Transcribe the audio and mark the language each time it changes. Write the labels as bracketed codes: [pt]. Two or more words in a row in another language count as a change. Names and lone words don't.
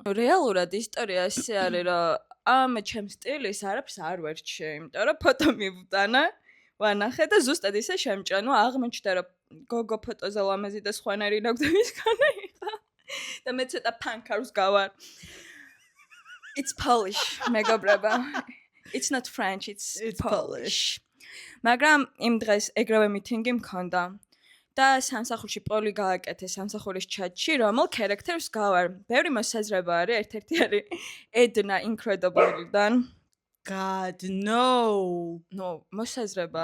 [ka] რეალურად ისტორია ისე არის, რომ ამ ჩემს სტილის არაფერს არ ვერჩი, იმიტომ რომ ფოტო მივუტანა, ვანახე და ზუსტად ისე შემჭრა, აღმოჩნდა რომ გოგო ფოტოზე ლამაზი და სხვანაირი ნაგდების ქონა იყო. და მე ცოტა ფანკარს გავარ. [en] It's Polish, [ka] მეგობრებო. [en] It's not French, it's Polish. [ka] მაგრამ იმ დღეს ეგრევე მიტინგი მქონდა. და სამსახურში პოლი გააკეთე სამსახურის ჩატში, რომელ ქარაქტერს გავარ. ბევრი მოსაზრება არის, ერთ-ერთი არის Edna Incredible-დან. [en] God, no. No, [ka] მოსაზრება.